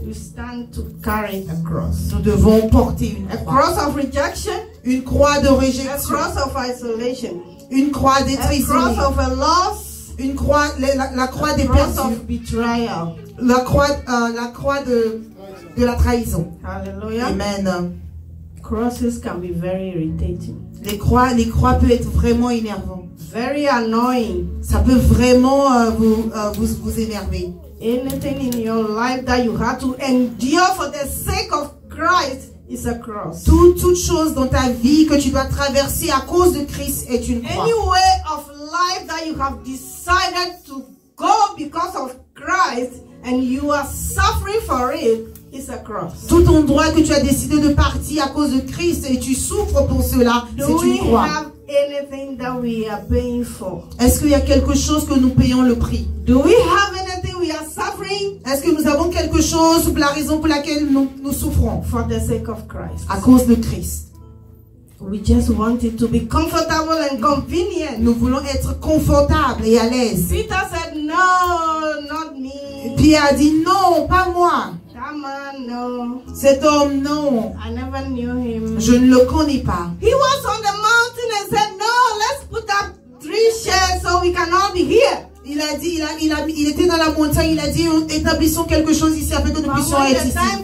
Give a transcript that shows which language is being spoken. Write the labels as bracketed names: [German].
[English] we stand to carry a cross. [French] Nous devons porter une croix. [English] A cross of rejection, [French] une croix de réjection. [English] A cross of isolation, [French] une croix d'être isolé. [English] A cross of a loss. [French] Une croix, la croix des perdus. La croix de la trahison. [English] Hallelujah. Amen. Crosses can be very irritating. [French] Les croix peuvent être vraiment énervantes. [English] Very annoying. [French] Ça peut vraiment vous énerver. [English] Anything in your life that you have to endure for the sake of Christ is a cross. [French] Toute chose dans ta vie que tu dois traverser à cause de Christ est une croix. [English] Any way of life that you have decided to go because of Christ and you are suffering for it is a cross. [French] Tout endroit que tu as décidé de partir à cause de Christ et tu souffres pour cela, c'est une croix. [English] Anything that we are paying for? [French] Est-ce qu'il y a quelque chose que nous payons le prix? [English] Do we have anything we are suffering? [French] Est-ce que nous avons quelque chose pour la raison pour laquelle nous souffrons? [English] For the sake of Christ. [French] À cause de Christ. [English] We just want it to be comfortable and convenient. [French] Nous voulons être confortables et à l'aise. [English] Peter said, "No, not me." [French] Pierre a dit non, pas moi. [English] That man, no. [French] Cet homme, non. [English] I never knew him. [French] Je ne le connais pas. [English] He was on the mountain and said, "No, let's put up 3 chairs so we can all be here." [French] Il a dit, il était dans la montagne, il a dit, établissons quelque chose ici afin que nous puissions être ici.